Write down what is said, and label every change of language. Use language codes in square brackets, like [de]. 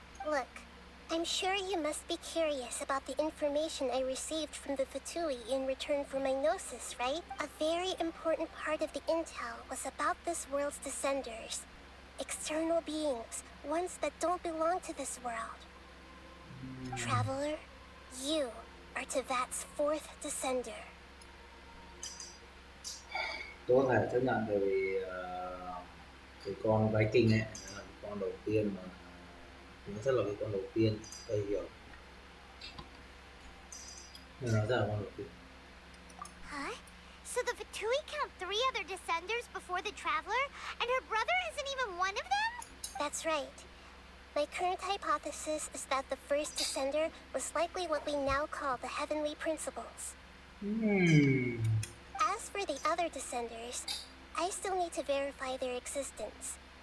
[en] Look, I'm sure you must be curious about the information I received from the Fatui in return for my gnosis, right? A very important part of the intel was about this world's descenders. External beings, ones that don't belong to this world. Traveler, you are Teyvat's 4th descender. [vi] Tôi có thể chấp nhận, tại vì cái con Viking ấy là con đầu tiên mà nó rất là cái con đầu tiên, tôi hiểu, nên nó rất là con đầu tiên. Huh? [en] So the Fatui count 3 other descenders before the Traveler, and her brother isn't even one of them? That's right. My current hypothesis is that the first descender was likely what we now call the Heavenly Principles. As for the other descenders, I still need to verify their existence.